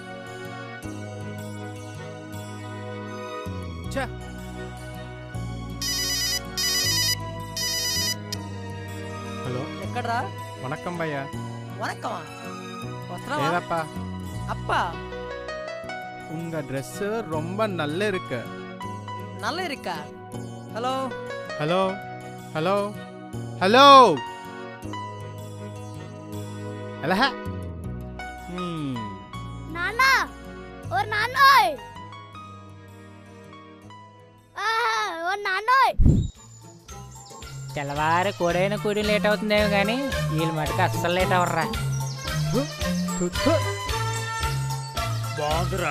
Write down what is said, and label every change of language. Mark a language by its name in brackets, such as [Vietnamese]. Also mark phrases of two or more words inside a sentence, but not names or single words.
[Telugu] చా హలో. ఎక్కడ్రా? వణక్కం భయ్యా. వనక్కమా? వస్తున్నావా? [Tamil] ஏதப்பா அப்பா உங்க ட்ரெஸ் ரொம்ப நல்லா இருக்கு. நல்லா இருக்கா? ஹலோ ஹலோ ஹலோ ஹலோ ஹலோ. [Telugu] నాన్న ఓ నాన్నోయ్ ఓ నాన్నోయ్. తెల్లవారు కూడైన కూడి లేట్ అవుతుందేమో కానీ వీళ్ళు మటుకు అస్సలు లేట్ అవర్రా. బాగుందిరా.